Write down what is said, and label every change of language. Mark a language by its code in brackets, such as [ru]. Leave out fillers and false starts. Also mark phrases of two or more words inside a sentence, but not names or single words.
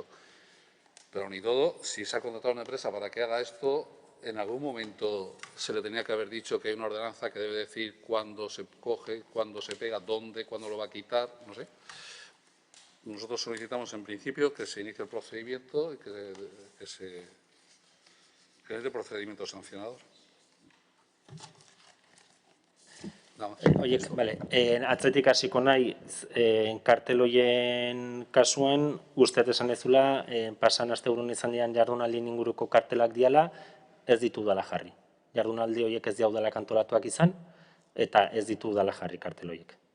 [es] Pero ni todo, si se ha contratado una empresa para que haga esto, en algún momento se le tenía que haber dicho que hay una ordenanza que debe decir cuándo se coge, cuándo se pega, dónde, cuándo lo va a quitar, no sé. Nosotros solicitamos en principio que se inicie el procedimiento y que se inicie el procedimiento sancionador. [eu] Oiek, atzetik hasiko nahi, kartel horien kasuan, uste esan ezula, pasan asteburun izan dian jardunaldien inguruko kartelak diala, ez ditu udala jarri. Jardunaldi horiek ez dia udalak antolatuak izan, eta ez ditu udala jarri kartel horiek.